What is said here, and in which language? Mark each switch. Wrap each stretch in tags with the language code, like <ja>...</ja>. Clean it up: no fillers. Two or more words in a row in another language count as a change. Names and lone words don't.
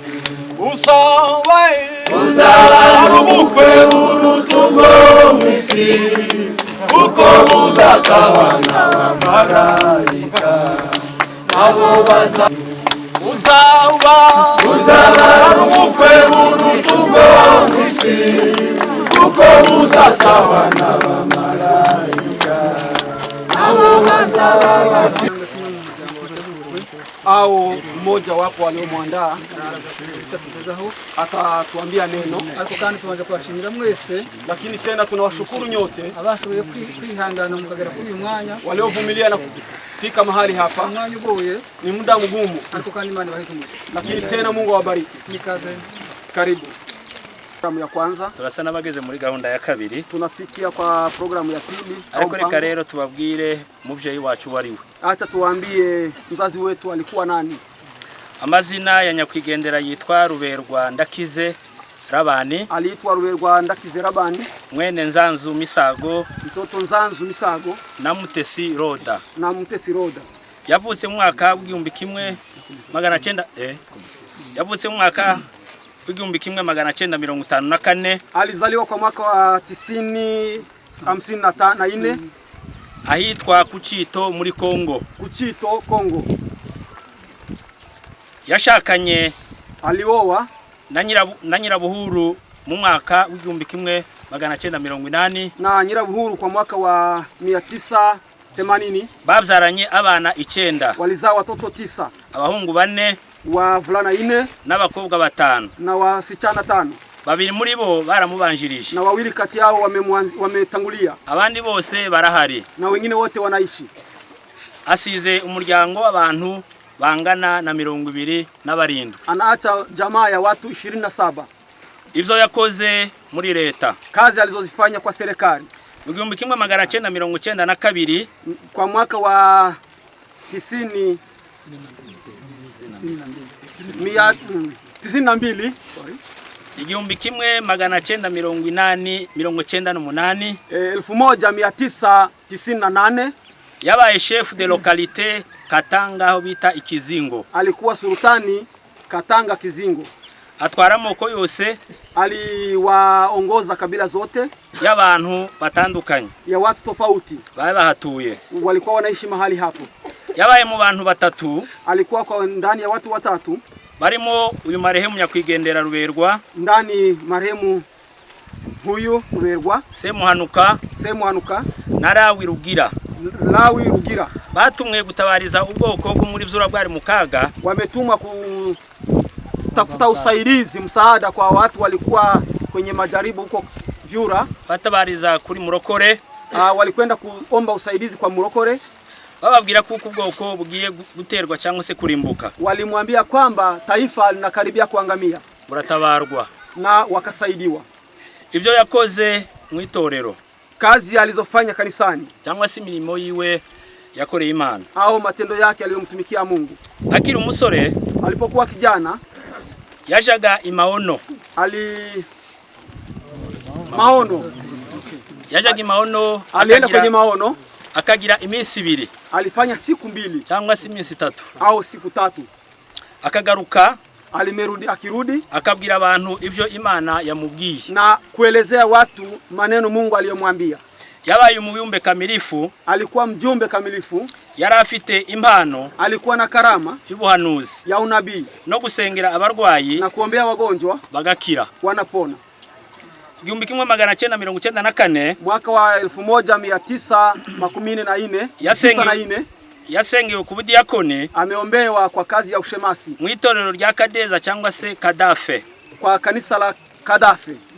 <rw>Uzaba ubukwe burutungo mwisi kuko buzatawana marayika abo bazaba uzaba ubukwe burutungo mwisi kuko buzatawana abamarayika abo bazaba bafite</rw> <sw>au mmoja wapo waliomwandaa atatuambia neno.</sw> <rw>Ariko kandi tumaje kubashimira mwese,</rw> <sw>lakini tena tunawashukuru nyote</sw> <rw>abashoboye kwihangana mukagera kuri uyu mwanya,</rw> <sw>waliovumilia na kufika mahali hapa ni muda mgumu, lakini tena Mungu awabariki. Karibu. Programu ya kwanza</sw> <rw>turasa nabageze muri gahunda ya kabiri,</rw> <sw>tunafikia kwa programu ya pili.</sw> <rw>Ariko reka rero tubabwire muvyeyi wacu wariwe.</rw> <sw>Acha tuambie mzazi wetu alikuwa nani.</sw> <rw>Amazina ya nyakwigendera yitwa Ruberwa Ndakize Rabani.</rw> <sw>Aliitwa Ruberwa Ndakize Rabani.</sw> <rw>Mwene Nzanzu Misago.</rw> <sw>Mtoto Nzanzu Misago.</sw> <rw>Na Mutesi Roda.</rw> <sw>Na Mutesi Roda.</sw> <rw>Yavutse mu mwaka w'igihumbi kimwe magana cyenda yavutse mu mwaka w'igihumbi kimwe magana cyenda 54.</rw> <sw>Alizaliwa kwa mwaka wa 54</sw> <rw>ahitwa Kuchito muri Kongo.</rw> <sw>Kuchito Kongo.</sw> <rw>Yashakanye</rw> <sw>aliowa</sw> <rw>na Nyirabuhuru mu mwaka w'igihumbi kimwe magana cyenda 80</rw> <sw>na Nyirabuhuru kwa mwaka wa 980.</sw> <rw>Babyaranye abana 9.</rw> <sw>Walizaa watoto 9.</sw> <rw>Abahungu 4,</rw> <sw>wavulana 4</sw> <rw>n'abakobwa 5</rw> <sw>na wasichana 5.</sw> <rw>Babiri muri bo baramubanjirije</rw> <sw>na wawili kati yao wametangulia.</sw> <rw>Abandi bose barahari</rw> <sw>na wengine wote wanaishi.</sw> <rw>Asize umuryango w'abantu bangana na 27.</rw> <sw>Anaacha jamaa ya watu 27.</sw> <rw>Ibyo yakoze muri leta,</rw> <sw>kazi alizozifanya kwa serikali.</sw> <rw>Mu gihumbi kimwe magana cyenda 92</rw> <sw>kwa mwaka wa 92 sorry,</sw> <rw>igihumbi kimwe magana cyenda 98</rw> <sw>1998</sw> <rw>yabaye</rw> <fr>chef de localité</fr> <rw>Katanga aho bita Ikizingo.</rw> <sw>Alikuwa sultani Katanga Kizingo.</sw> <rw>Atwara amoko yose,</rw> <sw>aliwaongoza kabila zote</sw> <rw>y'abantu batandukanye,</rw> <sw>ya watu tofauti</sw> <rw>baba bahatuye,</rw> <sw>walikuwa wanaishi mahali hapo.</sw> <rw>Yabaye mu bantu 3,</rw> <sw>alikuwa kwa ndani ya watu 3</sw> <rw>barimo uyu marehemu nyakwigendera Ruberwa,</rw> <sw>ndani marehemu huyu Ruberwa, Semuhanuka na Lawi Rugira.</sw> <rw>Batumwe gutabariza ubwoko bwo muri Vyura bwari mukaga.</rw> <sw>Wametumwa kutafuta usaidizi, msaada kwa watu walikuwa kwenye majaribu huko Vyura.</sw> <rw>Batabariza kuri Murokore.</rw> <sw>Walikwenda kuomba usaidizi kwa Murokore.</sw> <rw>Bababwira kuko ubwoko bugiye guterwa cyangwa se kurimbuka.</rw> <sw>Walimwambia kwamba taifa linakaribia kuangamia.</sw> <rw>Buratabarwa</rw> <sw>na wakasaidiwa.</sw> <rw>Ibyo yakoze mu itorero,</rw> <sw>kazi alizofanya kanisani</sw> <rw>cyangwa se imirimo yiwe yakoreye Imana,</rw> <sw>au matendo yake aliyomtumikia Mungu.</sw> <rw>Akiri umusore,</rw> <sw>alipokuwa kijana,</sw> <rw>yajaga imaono.</rw> <sw>Maono.</sw> <rw>Yajaga imaono,</rw> <sw>alienda kwenye maono,</sw> <rw>akagira iminsi 2.</rw> <sw>Alifanya siku 2</sw> <rw>cyangwa se iminsi 3</rw> <sw>au siku 3.</sw> <rw>Akagaruka,</rw> <sw>akirudi</sw> <rw>akabwira abantu ivyo Imana yamubwiye</rw> <sw>na kuelezea watu maneno Mungu aliyomwambia.</sw> <rw>Yabaye umuyumbe kamilifu,</rw> <sw>alikuwa mjumbe kamilifu,</sw> <rw>yari afite impano,</rw> <sw>alikuwa na karama</sw> <rw>y'ubuhanuzi</rw> <sw>ya unabii</sw> <rw>no gusengera abarwayi</rw> <sw>na kuombea wagonjwa</sw> <rw>bagakira</rw> <sw>wanapona.</sw> <rw>Igihumbi kimwe magana cyenda 94</rw> <sw>mwaka wa 1994</sw> <rw>yasengewe ku budiakoni,</rw> <sw>ameombewa kwa kazi ya ushemasi</sw> <rw>mu itorero rya Kadeza cyangwa se Kadafe,</rw> <sw>kwa kanisa la Kadafe.</sw>